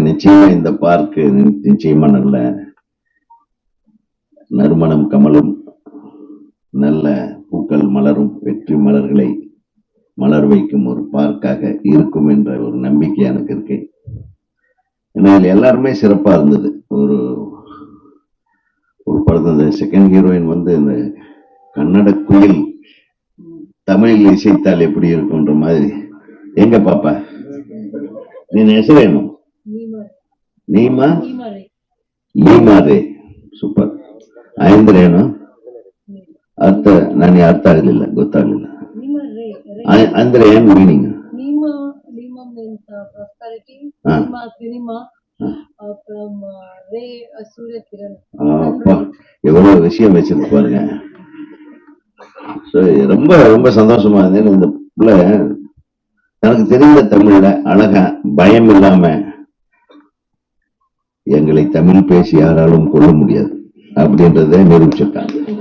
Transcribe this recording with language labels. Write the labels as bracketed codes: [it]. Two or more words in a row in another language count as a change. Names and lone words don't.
[ta] நிச்சயமா இந்த பார்க்கு நிச்சயமா நல்ல நறுமணம் கமலும், நல்ல பூக்கள் மலரும், வெற்றி மலர்களை மலர் வைக்கும் ஒரு பார்க்காக இருக்கும் என்ற ஒரு நம்பிக்கை எனக்கு இருக்கு. ஏன்னா எல்லாருமே சிறப்பா இருந்தது. ஒரு படத்துல [en] second heroine [ta] வந்து இந்த கன்னட குயில் தமிழில் இசைத்தால் எப்படி இருக்கும்ன்ற மாதிரி. எங்க பாப்பா [kn] ನೀನ್ ಹೆಸರೇನು? ನೀಮಾರೆ. ಸೂಪರ್. ಅಂದ್ರೆ ಏನು ಅರ್ಥ? ನನಗೆ ಅರ್ಥ ಆಗ್ಲಿಲ್ಲ, ಗೊತ್ತಾಗ್ಲಿಲ್ಲ. ಅಂದ್ರೆ ಏನ್ ಮೀನಿಂಗ್? [ta] எவ்வளவு விஷயம் வச்சிருப்பாருங்க. ரொம்ப ரொம்ப சந்தோஷமா இருந்தேன். இந்த பிள்ளை தனக்கு தெரிந்த தமிழ்ல அழகா பயம் இல்லாம எங்களை தமிழ் பேசி யாராலும் கொள்ள முடியாது அப்படின்றத நிரூபிச்சிருக்காங்க.